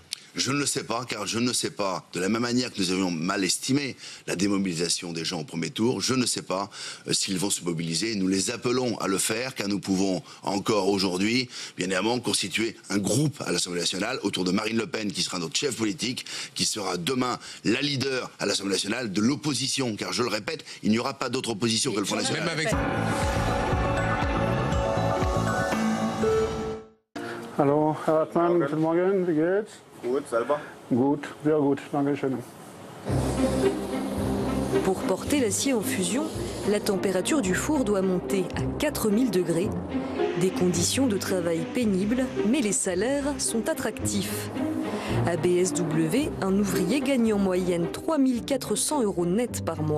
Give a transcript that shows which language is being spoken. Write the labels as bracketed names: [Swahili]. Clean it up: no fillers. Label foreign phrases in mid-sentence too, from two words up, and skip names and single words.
[French] Je ne le sais pas, car je ne sais pas, de la même manière que nous avions mal estimé la démobilisation des gens au premier tour, je ne sais pas s'ils vont se mobiliser. Nous les appelons à le faire, car nous pouvons encore aujourd'hui, bien évidemment, constituer un groupe à l'Assemblée nationale autour de Marine Le Pen, qui sera notre chef politique, qui sera demain la leader à l'Assemblée nationale de l'opposition, car je le répète, il n'y aura pas d'autre opposition que le Front National. Même avec... [German] Hallo, Herr Hartmann, guten Morgen, wie geht's? Gut, selber? Gut, sehr gut, danke schön. [French] Pour porter l'acier en fusion, la température du four doit monter à 4000 degrés. Des conditions de travail pénibles, mais les salaires sont attractifs. À BSW, un ouvrier gagne en moyenne 3400 € net par mois.